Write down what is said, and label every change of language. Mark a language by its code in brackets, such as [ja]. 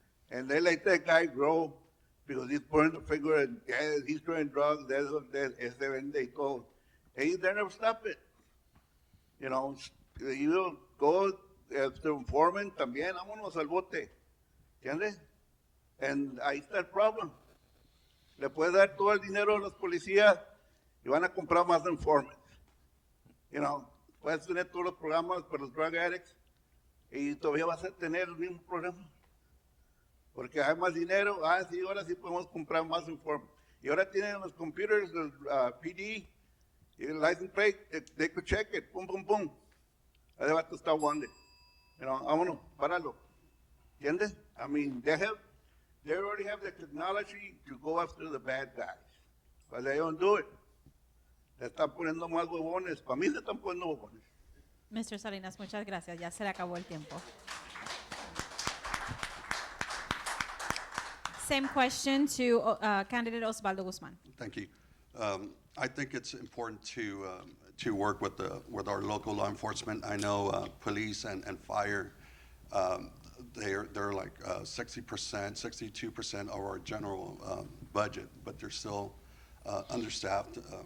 [en] And they let that guy grow because he's pointing the finger and he's doing drugs, they go. Hey, they never stop it. You know, you go after informant [es] también, vámonos al bote. ¿Entiendes? And ahí está el problem. Le puedes dar todo el dinero a los policías y van a comprar más informants. [en] You know, [es] puedes tener todos los programas para los drug addicts y todavía vas a tener el mismo problema. Porque hay más dinero, sí, ahora sí podemos comprar más informes. Y ahora tienen los computers, el PD, y el license plate, [en] they could check it, [es] pum, pum, pum. Ahí va a estar wanted. [en] You know, [es] vámonos, páralo. ¿Entiendes? [en] I mean, they already have the technology to go after the bad guys. But they don't do it. [es] Se están poniendo más huevones. Para mí se están poniendo huevones. [en] Mr. [es] Salinas, muchas gracias. Ya se le acabó el tiempo. [en] Same question to candidate Osvaldo Guzman. Thank you. I think it's important to work with our local law enforcement. I know police and fire, they're like 60%, 62% of our general budget, but they're still understaffed.